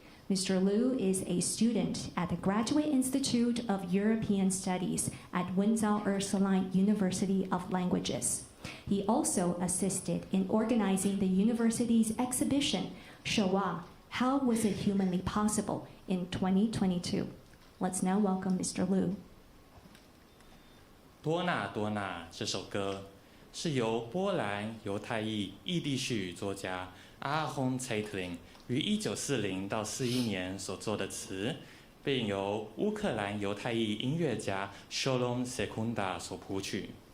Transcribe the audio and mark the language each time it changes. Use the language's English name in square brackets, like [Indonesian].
[English] Mr. Liu is a student at the Graduate Institute of European Studies at Wenzhou Ursuline University of Languages. He also assisted in organizing the university's exhibition, "Shoah: How Was It Humanly Possible?" in 2022. Let's now welcome Mr. Liu. [Chinese] 多纳多纳这首歌是由波兰犹太裔异地式语作家阿轰蔡特林于1940到41年所作的词，并由乌克兰犹太裔音乐家 Sholom Sekunda 所谱曲。